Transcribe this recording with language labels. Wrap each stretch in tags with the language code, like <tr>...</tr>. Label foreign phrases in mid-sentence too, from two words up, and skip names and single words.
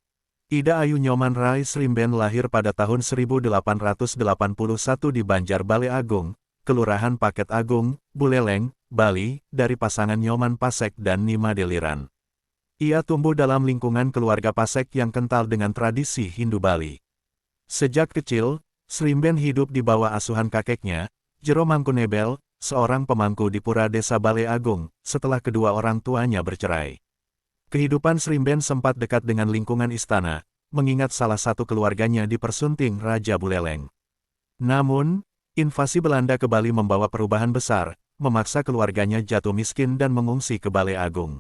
<id>Ida Ayu Nyoman Rai Srimben lahir pada tahun 1881 di Banjar Bale Agung, Kelurahan Paket Agung, Buleleng, Bali, dari pasangan Nyoman Pasek dan Nima Deliran. Ia tumbuh dalam lingkungan keluarga Pasek yang kental dengan tradisi Hindu Bali. Sejak kecil, Srimben hidup di bawah asuhan kakeknya, Jero Mangkunebel, seorang pemangku di Pura Desa Bale Agung, setelah kedua orang tuanya bercerai. Kehidupan Srimben sempat dekat dengan lingkungan istana, mengingat salah satu keluarganya dipersunting Raja Buleleng. Namun, invasi Belanda ke Bali membawa perubahan besar, memaksa keluarganya jatuh miskin dan mengungsi ke Bale Agung.</id>